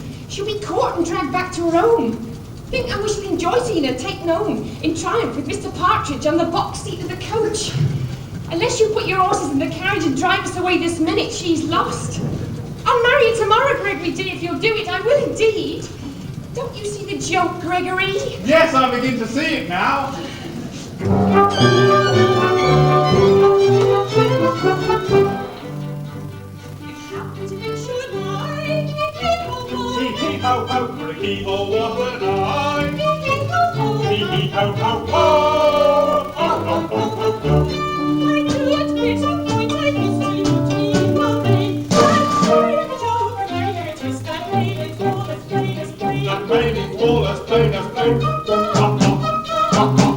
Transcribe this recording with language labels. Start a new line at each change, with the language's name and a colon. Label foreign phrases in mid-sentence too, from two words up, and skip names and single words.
English: She'll be caught and dragged back to her home. Think how we shall enjoy seeing her taken home in triumph with Mr. Partridge on the box seat of the coach. Unless you put your horses in the carriage and drive us away this minute, she's lost. I'll marry you tomorrow, Gregory dear, if you'll do it. I will indeed. Don't you see the joke, Gregory? Yes, I begin to see it now. Hee-hee-ho-ho, for a keyhole, what an eye! Hee-hee-ho-ho-ho! Ho-ho-ho-ho-ho! I do admit a point I missed to between the main. I'm sorry if it's over, very, very twist. That maid is all as plain as plain. That maid is all as plain as plain. Ha, ha, ha,